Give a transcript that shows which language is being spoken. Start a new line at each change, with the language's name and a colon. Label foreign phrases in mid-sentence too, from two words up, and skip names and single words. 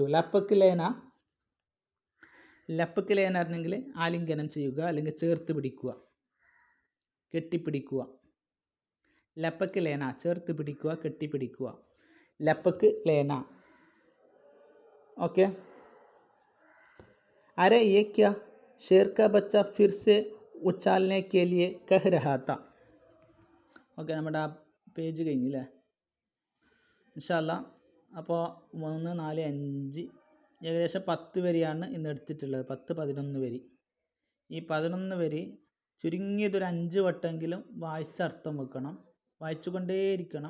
Hindi: लपक लेना
Malayalam: പറഞ്ഞെങ്കിൽ ആലിംഗനം ചെയ്യുക അല്ലെങ്കിൽ ചേർത്ത് പിടിക്കുക, കെട്ടിപ്പിടിക്കുക.
Hindi: लपक लेना
Malayalam: ചേർത്ത് പിടിക്കുക, കെട്ടിപ്പിടിക്കുക.
Hindi: लपक लेना. ഓക്കെ. अरे ये क्या, शेर का बच्चा फिर से उछालने के लिए कह रहा था.
Malayalam: ഓക്കെ, നമ്മുടെ ആ പേജ് കഴിഞ്ഞില്ലേ ഇൻഷാല്ലാ. അപ്പോൾ 3, 4, 5 ഏകദേശം 10 വരിയാണ് ഇന്ന് എടുത്തിട്ടുള്ളത്. 10-11 വരി. ഈ 11 വരി ചുരുങ്ങിയതൊരു 5 വട്ടമെങ്കിലും വായിച്ചർത്ഥം വെക്കണം, വായിച്ചുകൊണ്ടേയിരിക്കണം.